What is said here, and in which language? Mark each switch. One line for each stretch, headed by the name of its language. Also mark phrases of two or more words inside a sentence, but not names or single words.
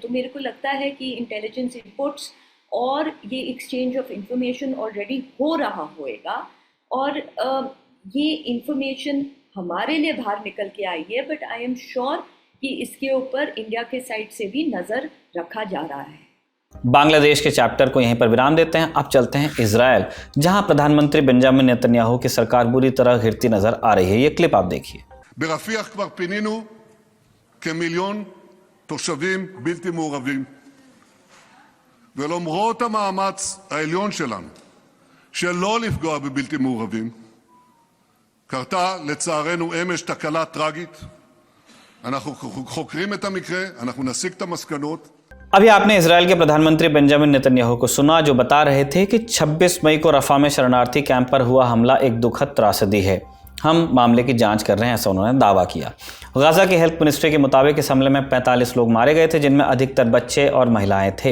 Hindi: तो मेरे को लगता है कि
English: intelligence inputs
Hindi: और ये
English: exchange of information already
Hindi: हो रहा होएगा, और ये इंफॉर्मेशन हमारे लिए बाहर निकल के आई है,
English: but I am sure
Hindi: कि इसके ऊपर इंडिया के साइड से भी नज़र रखा जा रहा है। बांग्लादेश के चैप्टर को यहीं पर विराम देते हैं। अब चलते हैं इजराइल, जहां प्रधानमंत्री बेंजामिन नेतन्याहू की सरकार बुरी तरह घिरती नजर आ रही है। ये क्लिप आप देखिए।
Hebrew: ברפיח כבר פינינו כמיליון תושבים בלתי מעורבים, ולמרות המאמץ העליון שלנו שלא לפגוע בבלתי מעורבים, קרתה לצערנו אמש תקלה טרגית. אנחנו חוקרים את המקרה, אנחנו נסיק את המסקנות.
Hindi: अभी आपने इजराइल के प्रधानमंत्री बेंजामिन नेतन्याहू को सुना, जो बता रहे थे कि 26 मई को रफा में शरणार्थी कैंप पर हुआ हमला एक दुखद त्रासदी है। हम मामले की जांच कर रहे हैं, ऐसा उन्होंने दावा किया। गाजा की
English: health ministry
Hindi: के मुताबिक इस हमले में 45 लोग मारे गए थे, जिनमें अधिकतर बच्चे और महिलाएं थे।